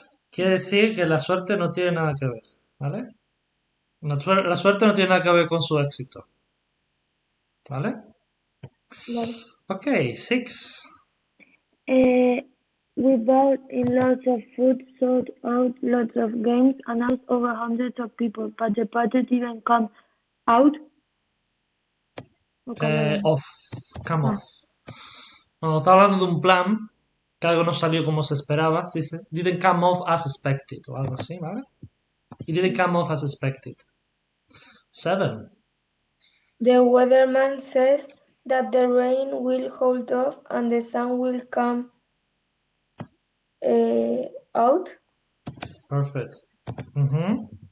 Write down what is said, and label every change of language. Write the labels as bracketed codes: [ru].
[es] Quiere decir que la suerte no tiene nada que ver, ¿vale? La suerte no tiene nada que ver con su éxito, ¿vale? vale. [en] Ok, six. Uh, we brought in lots of food, sold out lots of games, announced over hundreds of people, but the party didn't come out or come around. Off. Come Ah, off. [es] Cuando está hablando de un plan, que algo no salió como se esperaba, se dice [en] didn't come off as expected [es] o algo así, ¿vale? [en] It didn't come off as expected. Seven. The weatherman says that the rain will hold off and the sun will come out. Perfect. Mm-hmm.